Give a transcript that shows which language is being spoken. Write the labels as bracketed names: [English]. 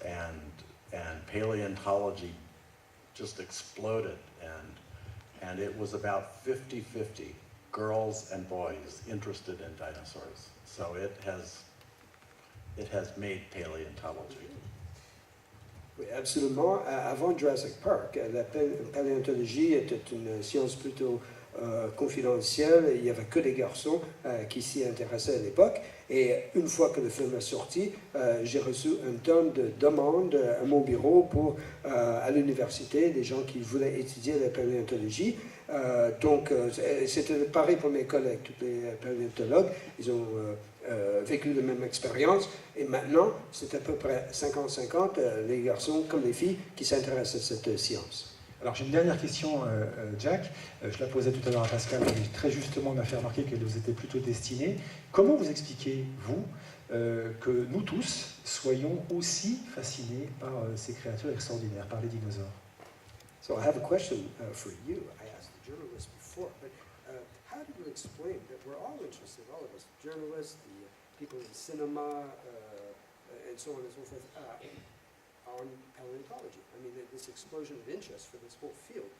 [English] And paleontology just exploded, and it was about 50-50, girls and boys interested in dinosaurs. So it has made paleontology. [French] Oui, absolument. Avant Jurassic Park, la paléontologie était une science plutôt confidentielle. Il n'y avait que des garçons qui s'y intéressaient à l'époque. Et une fois que le film est sorti, j'ai reçu un tonne de demandes à mon bureau à l'université, des gens qui voulaient étudier la paléontologie. Donc, c'était pareil pour mes collègues, tous les paléontologues. Ils ont vécu la même expérience. Et maintenant, c'est à peu près 50-50, les garçons comme les filles, qui s'intéressent à cette science. Alors j'ai une dernière question, Jack. Je la posais tout à l'heure à Pascal, qui très justement m'a fait remarquer qu'elle nous était plutôt destinée. Comment vous expliquez, vous, que nous tous soyons aussi fascinés par ces créatures extraordinaires, par les dinosaures? [English] So I have a question for you. I asked the journalist before, but how do you explain that we're all interested, all of us, journalists, the people in cinema, and so on and so forth, on paleontology? I mean, this explosion of interest for this whole field.